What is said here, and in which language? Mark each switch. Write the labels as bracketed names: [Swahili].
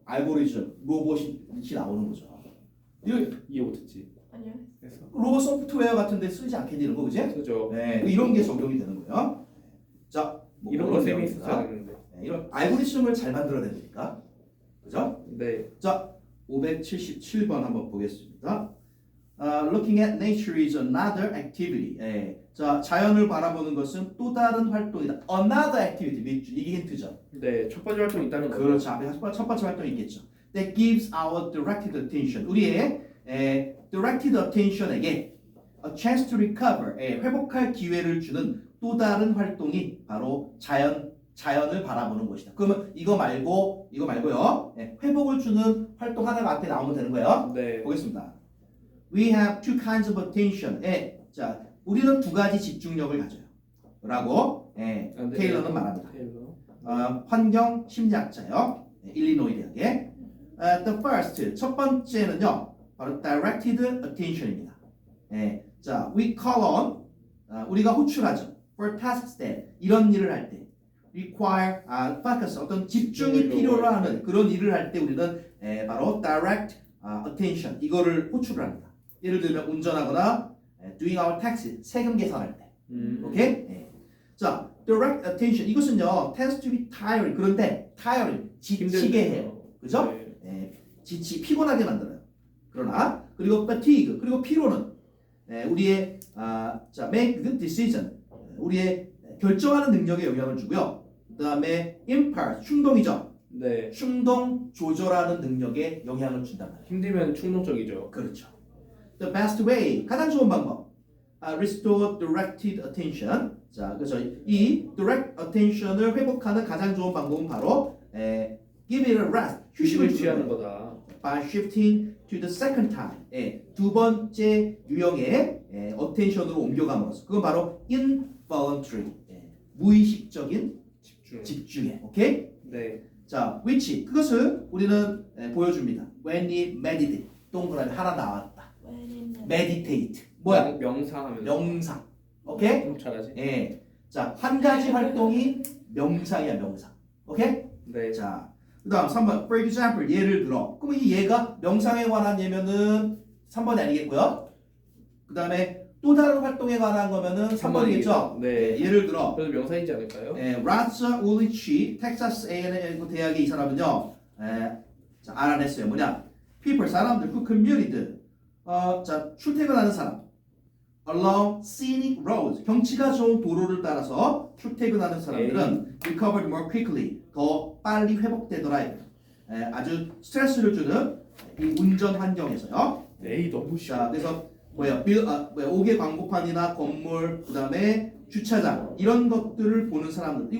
[Korean] 알고리즘 로봇이 나오는 거죠. 이거 이해 못했지. 아니요. 그래서 로봇 소프트웨어 같은데 쓰지 않겠니 이런 거, 그지? 그죠. 네, 이런 게 적용이 되는 거예요. 자, 뭐 이런 그런 거 쌤이 내용입니다. 있었어야 했는데. 이런 알고리즘을 잘 만들어야 되니까 네. 자, 577번 한번 보겠습니다. [English] Looking at nature is another activity. [Korean] 예. 자, 자연을 바라보는 것은 또 다른 활동이다. [English] Another activity. [Korean] 이게 힌트죠. 네. 첫 번째 활동이 있다는 거죠. 그렇죠. 앞에 첫 번째 활동이 있겠죠. [English] That gives our directed attention. [Korean] 우리의 [English] directed attention에게 a chance to recover. [Korean] 회복할 기회를 주는 또 다른 활동이 바로 자연을 바라보는 것이다. 그러면 이거 말고요. 회복을 주는 활동 하나가 앞에 나오면 되는 거예요. 네. 보겠습니다. [English] We have two kinds of attention. [Korean] 자, 우리는 두 가지 집중력을 가져요. 라고 테일러는 말합니다. 테일러. 환경 심리학자요. 일리노이 대학의. [English] The first, [Korean] 첫 번째는요. 바로 directed attention입니다. 자, [English] we call on, [Korean] 우리가 호출하죠. [English] For tasks that, [Korean] 이런 일을 할 때. [English] require, focus, [Korean] 어떤 집중이 필요로 하는 그런 일을 할 때 우리는 바로 direct attention, 이거를 호출을 합니다. 예를 들면 운전하거나 [English] doing our tax, [Korean] 세금 계산할 때. 오케이? [English] 자, direct attention, [Korean] 이것은요, [English] tends to be tiring. [Korean] 그런데 tiring, 지치게 해요. 그죠? 네. 피곤하게 만들어요. 그러나 그리고 fatigue, 그리고 피로는 우리의 자, [English] make good decision, [Korean] 우리의 결정하는 능력에 영향을 주고요. 그 다음에 impulse, 충동이죠. 네. 충동 조절하는 능력에 영향을 준단 말이에요. 힘들면 충동적이죠. 그렇죠. [English] The best way, [Korean] 가장 좋은 방법. [English] Restore directed attention. [Korean] 자, 그래서 이 direct attention을 회복하는 가장 좋은 방법은 바로 [English] give it a rest, [Korean] 휴식을 취하는 주는 거예요. 거다. [English] By shifting to the second time. [Korean] 두 번째 유형의 attention으로 옮겨감으로써 그건 바로 involuntary, 무의식적인 집중해. 오케이? 네. 자, which 그것을 우리는 보여줍니다. [English] When we meditate, [Korean] 동그라미 하나 나왔다. meditate 뭐야? 명상하면서. 명상. 오케이? 좀 잘하지? 자, 한 가지 활동이 명상이야, 명상. 오케이? 네. 자, 그다음 3번. [English] For example, [Korean] 예를 들어. 그럼 이 예가 명상에 관한 예면은 3번이 아니겠고요. 그다음에 또 다른 활동에 관한 거면은 3번이겠죠. 네. 예를 들어. 그래도 명상이지 않을까요? 라자 울리치 텍사스 A&M 대학의 이 사람은요. 자, 알아냈어요. 뭐냐? [English] People, [Korean] 사람들, [English] who commuted. [Korean] 자, 출퇴근하는 사람. [English] Along scenic roads, [Korean] 경치가 좋은 도로를 따라서 출퇴근하는 사람들은 [English] recovered more quickly, [Korean] 더 빨리 회복되더라. 아주 스트레스를 주는 이 운전 환경에서요. 에이 너무 쉬워. 자, 그래서 옥외 광고판이나 건물, 그다음에 주차장 이런 것들을 보는 사람들.